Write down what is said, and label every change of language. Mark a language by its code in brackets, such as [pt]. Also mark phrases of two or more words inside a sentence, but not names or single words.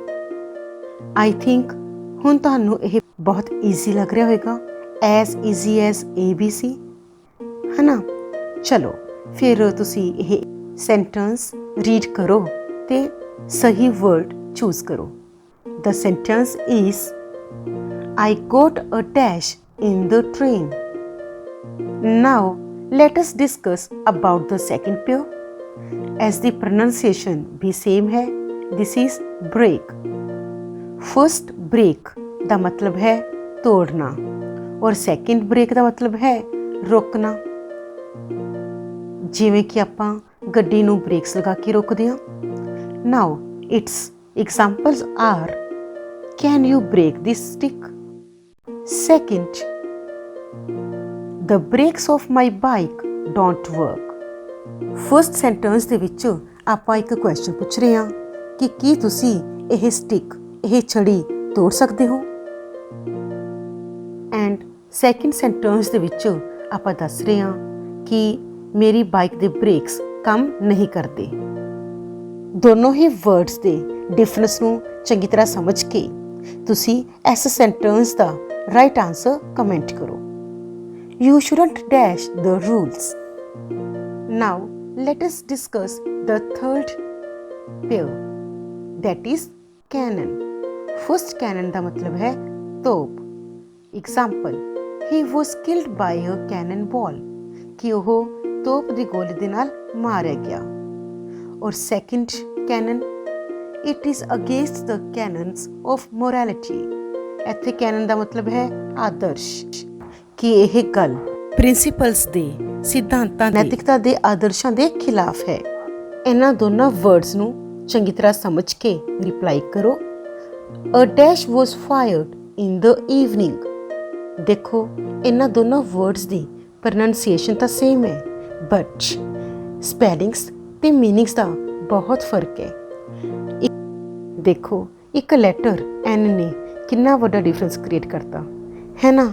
[en] I think [pa] ਹੁਣ ਤੁਹਾਨੂੰ ਇਹ ਬਹੁਤ ਈਜ਼ੀ ਲੱਗ ਰਿਹਾ ਹੋਵੇਗਾ, [en] as easy as ABC, [pa] ਹੈ ਨਾ। ਚਲੋ ਫਿਰ ਤੁਸੀਂ ਇਹ [en] sentence read [pa] ਕਰੋ ਤੇ ਸਹੀ [en] word choose [pa] ਕਰੋ। [en] The sentence is, I got a dash in the train. Now let us discuss about the second pair. As the pronunciation [hi] भी same है, [en] this is break. First break [pa] ਦਾ ਮਤਲਬ ਹੈ ਤੋੜਨਾ ਔਰ [en] second break [pa] ਦਾ ਮਤਲਬ ਹੈ ਰੋਕਣਾ। ਜਿਵੇਂ ਕਿ ਆਪਾਂ ਗੱਡੀ ਨੂੰ ਬ੍ਰੇਕਸ ਲਗਾ ਕੇ ਰੋਕਦੇ ਹਾਂ। [en] Now its examples are, can you break this stick? Second, the brakes of my bike don't work. First sentence [pa] ਦੇ ਵਿੱਚ ਆਪਾਂ ਇੱਕ ਕੁਐਸਚਨ ਪੁੱਛ ਰਹੇ ਹਾਂ ਕਿ ਕੀ ਤੁਸੀਂ ਇਹ ਸਟਿਕ, ਇਹ ਛੜੀ ਤੋੜ ਸਕਦੇ ਹੋ? [en] and second sentence [pa] ਦੇ ਵਿੱਚ ਆਪਾਂ ਦੱਸ ਰਹੇ ਹਾਂ ਕਿ ਮੇਰੀ ਬਾਈਕ ਦੇ ਬ੍ਰੇਕਸ ਕੰਮ ਨਹੀਂ ਕਰਦੇ। ਦੋਨੋਂ ਹੀ ਵਰਡਸ ਦੇ ਡਿਫਰੈਂਸ ਨੂੰ ਚੰਗੀ ਤਰ੍ਹਾਂ ਸਮਝ ਕੇ ਤੁਸੀਂ ਇਸ ਸੈਂਟੈਂਸ ਦਾ [en] right answer comment [pa] ਕਰੋ। [en] You shouldn't dash the rules. Now let us discuss the third pair, that is cannon. First cannon [pa] ਦਾ ਮਤਲਬ ਹੈ ਤੋਪ। [en] Example, he was killed by a cannonball, [pa] ਕਿ ਉਹ ਤੋਪ ਦੀ ਗੋਲੀ ਦੇ ਨਾਲ ਮਾਰਿਆ ਗਿਆ। [en] ਔਰ second canon, it is against the canons of morality. [pa] ਇੱਥੇ canon ਦਾ ਮਤਲਬ ਹੈ ਆਦਰਸ਼, ਕਿ ਇਹ ਗੱਲ ਪ੍ਰਿੰਸੀਪਲਸ ਦੇ, ਸਿਧਾਂਤਾਂ, ਨੈਤਿਕਤਾ ਦੇ ਆਦਰਸ਼ਾਂ ਦੇ ਖਿਲਾਫ ਹੈ। ਇਹਨਾਂ ਦੋਨਾਂ ਵਰਡਸ ਨੂੰ ਚੰਗੀ ਤਰ੍ਹਾਂ ਸਮਝ ਕੇ ਰਿਪਲਾਈ ਕਰੋ। [en] A dash was fired in the evening. [pa] ਦੇਖੋ ਇਹਨਾਂ ਦੋਨਾਂ ਵਰਡਸ ਦੀ ਪ੍ਰੋਨਾਂਸੀਏਸ਼ਨ ਤਾਂ ਸੇਮ ਹੈ, [en] but spellings [pa] ਤੇ ਮੀਨਿੰਗਸ ਦਾ ਬਹੁਤ ਫਰਕ ਹੈ। ਦੇਖੋ ਇੱਕ ਲੈਟਰ N ਨੇ ਕਿੰਨਾ ਵੱਡਾ [en] difference create [pa] ਕਰਤਾ ਹੈ ਨਾ।